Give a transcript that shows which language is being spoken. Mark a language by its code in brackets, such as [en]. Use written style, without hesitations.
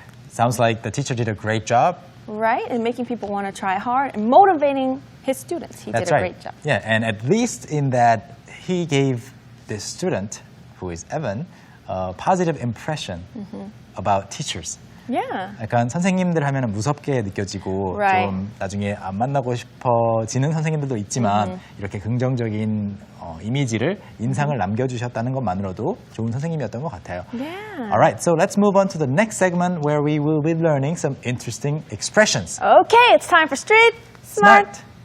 [en] Sounds like the teacher did a great job. Right? And making people want to try hard and motivating his students. He That's did a right. great job. Yeah, and at least in that he gave this student, who is Evan, a positive impression about teachers. Yeah. [ko] 약간 선생님들 하면 무섭게 느껴지고 [en] Right. [ko] 좀 나중에 안 만나고 싶어지는 선생님들도 있지만 이렇게 긍정적인 이미지를 인상을 남겨주셨다는 것만으로도 좋은 선생님이었던 것 같아요. [en] Yeah. Alright, so let's move on to the next segment where we will be learning some interesting expressions. Okay, it's time for Street Smart.